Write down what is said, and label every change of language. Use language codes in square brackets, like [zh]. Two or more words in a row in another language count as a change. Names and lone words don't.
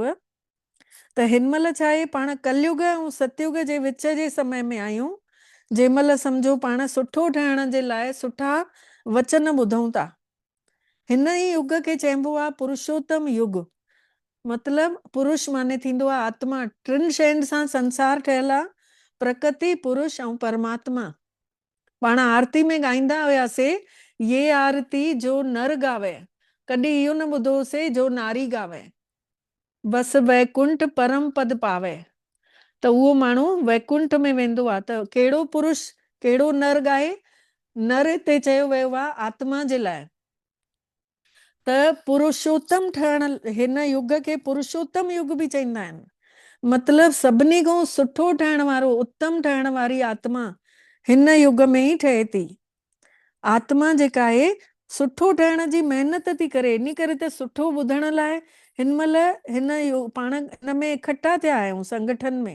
[sd] त हिन महिल छा आहे, पाण कलयुग ऐं सतयुग जे विच जे समय में आहियूं, जंहिं महिल सम्झो पाण सुठो ठहण जे लाइ सुठा वचन ॿुधूं था। हिन ई युग खे चइबो आहे पुरुषोत्तम युग। मतिलबु पुरुष माने थींदो आहे आत्मा। 3 शयुनि सां संसार ठहियल आहे, प्रकृति, पुरुष ऐं परमात्मा। पाण आरती में ॻाईंदा हुआसीं, [hi] ये आरती जो नर गावे, [sd] कॾहिं इहो न ॿुधोसीं जो नारी गावे, [hi] बस वैकुंठ परम पद पावे। [sd] त उहो माण्हू वैकुंठ में वेंदो आहे। त कहिड़ो पुरुष कहिड़ो नर गाए? नर हिते चयो वियो आहे आत्मा जे लाइ। त पुरुषोत्तम ठहण, हिन युग खे पुरुषोत्तम युग बि चईंदा आहिनि। मतिलबु सभिनी खां सुठो ठहण वारो, उत्तम ठहण वारी आत्मा हिन युग में ई ठहे थी। आत्मा जेका आहे सुठो ठहण जी महिनत थी करे, इन करे त सुठो ॿुधण लाइ हिन महिल पाण हिन में इकट्ठा थिया आहियूं संगठन में।